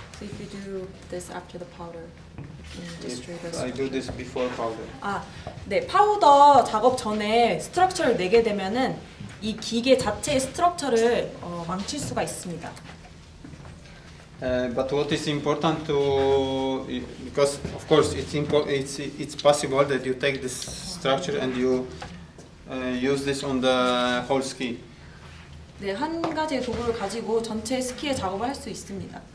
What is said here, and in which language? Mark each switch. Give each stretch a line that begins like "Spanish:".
English: So if you do this after the powder, you can destroy the I do this before powder.
Korean: 아, 네, 파우더 작업 전에 스트럭처를 내게 되면은 이 기계 자체의 스트럭처를 망칠 수가 있습니다.
English: But what is important to, because of course it's possible that you take this structure and you use this on the whole ski.
Korean: 네, 한 가지의 도구를 가지고 전체 스키에 작업을 할 수 있습니다.